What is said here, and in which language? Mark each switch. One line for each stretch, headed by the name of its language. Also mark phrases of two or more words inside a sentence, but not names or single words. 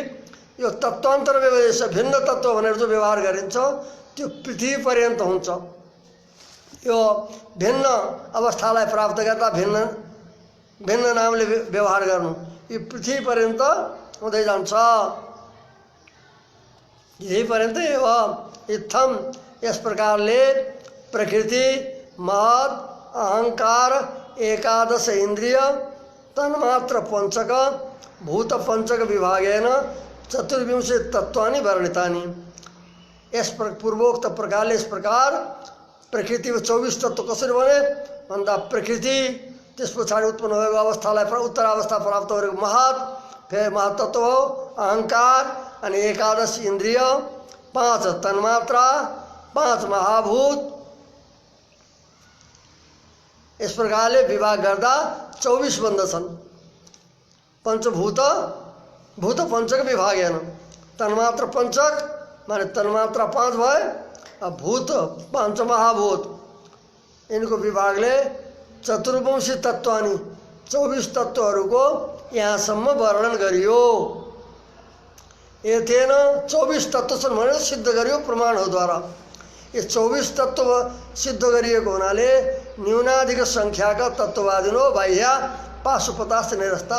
Nepali: यो तत्त्वान्तर व्यवदेश भिन्न तत्त्व भनेर जो व्यवहार गरिन्छ त्यो पृथ्वी पर्यन्त हुन्छ। यो भिन्न अवस्थालाई प्राप्त गर्दा भिन्न नामले व्यवहार गर्नु, यो पृथ्वी पर्यन्त हुँदै जान्छ। पृथ्वी पर्यन्त हो।
Sanskrit: इत्थम
Nepali: यस प्रकारले
Sanskrit: प्रकृति महत् अहङ्कार एकादश इन्द्रिय तन्मात्र पंचक भूत पंचक विभागेन चतुर्विंशति तत्वानि वर्णितानि।
Nepali: यस पूर्वोक्त प्रकारले
Hindi: इस प्रकार प्रकृति में
Nepali: 24 तत्व कसरी बने भन्दा प्रकृति, त्यस पछाडि उत्पन्न भएको अवस्थालाई उत्तरावस्था प्राप्त गरेको फेरि महत्तत्व हो, अहङ्कार, अनि एकादश इन्द्रिय, 5 तन्मात्रा, 5 महाभूत। यस प्रकारले विभाग गर्दा 24 बन्दछन्।
Sanskrit: पंचभूत भूत पंचक विभागेन, तन्मात्र पंचक
Nepali: माने तन्मात्रा 5 भए, भूत 5 महाभूत। इनको विभागले
Sanskrit: चतुर्वंशी तत्वानि
Nepali: 24 तत्त्वहरूको यहाँसम्म वर्णन गरियो। एतेन 24 तत्त्व छन् भनेर सिद्ध गरियो प्रमाणहरूद्वारा। ये 24 तत्त्व सिद्ध गरिएको हुनाले न्यूनाधिक सङ्ख्याका
Sanskrit: तत्त्ववादिनो बाह्य पाशुपतास्थ निरस्ता।